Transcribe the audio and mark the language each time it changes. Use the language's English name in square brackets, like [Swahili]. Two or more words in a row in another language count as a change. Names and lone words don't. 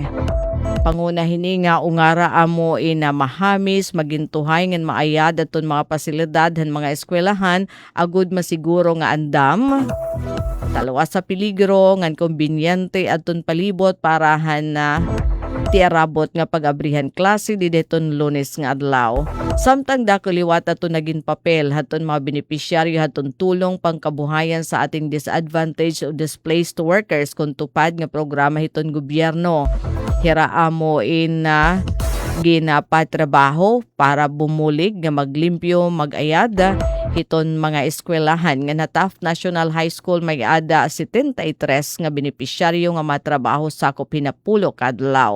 [Waray] Panguna hini nga ungara amo mahamis magintuhay ngan maayad aton mga pasilidad han mga eskwelahan agud masiguro nga andam talawas sa peligro ngan kombinyente aton palibot para han tiarabot nga pag-abrihan klase di deton Lunes nga adlaw. Samtang dako liwat aton naging papel haton mga benepisyaryo haton tulong pangkabuhayan [Filipino] sa ating [Waray] disadvantaged o [English] displaced workers [Waray] kung tupad nga programa hiton gobyerno. Hiraamo ginapatrabaho para bumulig nga maglimpyo mag-ayad hiton mga eskwelahan nga na Taft National High School may ada 73 nga benepisyaryo nga matrabaho sakop hinapulo kadlaw.